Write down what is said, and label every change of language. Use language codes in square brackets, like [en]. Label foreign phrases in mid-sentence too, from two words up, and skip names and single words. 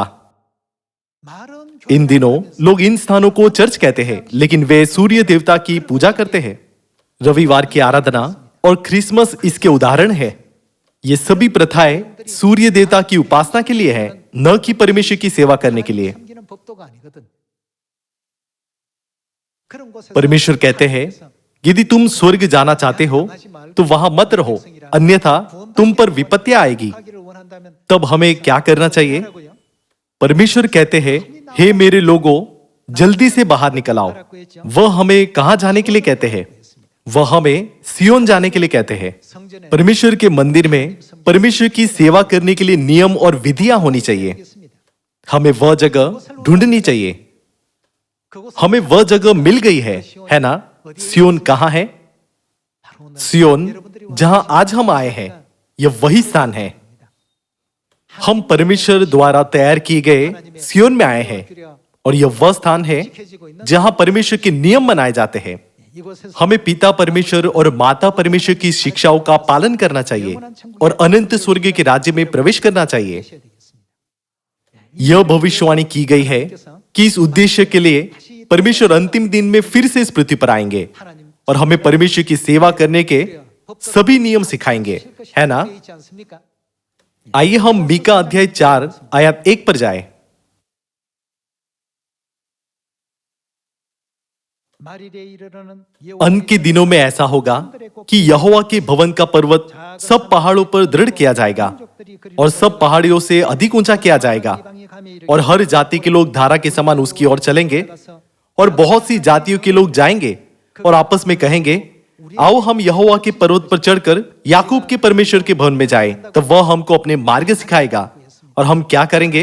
[ko] 말은 [hi] इन दिनों लोग इन स्थानों को चर्च कहते हैं, लेकिन वे सूर्य देवता की पूजा करते हैं। रविवार की आराधना और क्रिसमस इसके उदाहरण है। ये सभी प्रथाएं सूर्य देवता की उपासना के लिए है, न कि परमेश्वर की सेवा करने के लिए। [ko] 섬기는 법도가 아니거든. 그런 곳에서 [hi] परमेश्वर कहते हैं, यदि तुम स्वर्ग जाना चाहते हो तो वहां मत रहो, अन्यथा तुम पर विपत्तियां आएगी। [ko] 하기를 원한다면 [hi] तब हमें क्या करना चाहिए? [ko] 하라고요. [hi] परमेश्वर कहते हैं, हे मेरे लोगों, जल्दी से बाहर निकल आओ। वह हमें कहां जाने के लिए कहते हैं? वह हमें सियोन जाने के लिए कहते हैं। [ko] 성전에 [hi] परमेश्वर के मंदिर में परमेश्वर की सेवा करने के लिए नियम और विधियां होनी चाहिए। [ko] 있습니다. [hi] हमें वह जगह ढूंढनी चाहिए। [ko] 그곳은 [hi] हमें वह जगह मिल गई है ना? सियोन कहाँ है? [ko] 바로 오늘 [hi] सियोन जहां आज हम आए हैं, यह वही स्थान है। हम परमेश्वर द्वारा तैयार किए गए सियोन में आए हैं और यह वह स्थान है जहां परमेश्वर के नियम मनाए जाते हैं। [ko] 이곳에서 [hi] हमें पिता परमेश्वर और माता परमेश्वर की शिक्षाओं का पालन करना चाहिए और अनंत स्वर्ग के राज्य में प्रवेश करना चाहिए। [ko] 하셔야 되겠습니다. [hi] यह भविष्यवाणी की गई है कि इस उद्देश्य के लिए परमेश्वर अंतिम दिन में फिर से इस पृथ्वी पर आएंगे [ko] 하나님 [hi] और हमें परमेश्वर की सेवा करने के सभी नियम सिखाएंगे, है ना? [ko] 되어 있지 않습니까? [hi] आइए हम मीका अध्याय 4 आयत 1 पर जाएं। [ko] 말일에 이르러는 [hi] अंत के दिनों में ऐसा होगा कि यहोवा के भवन का पर्वत सब पहाड़ों पर दृढ़ किया जाएगा और सब पहाड़ियों से अधिक ऊंचा किया जाएगा और हर जाति के लोग धारा के समान उसकी ओर चलेंगे और बहुत सी जातियों के लोग जाएंगे और आपस में कहेंगे, आओ हम यहोवा के पर्वत पर चढ़कर याकूब के परमेश्वर के भवन में जाएं, तब वह हमको अपने मार्ग सिखाएगा और हम क्या करेंगे?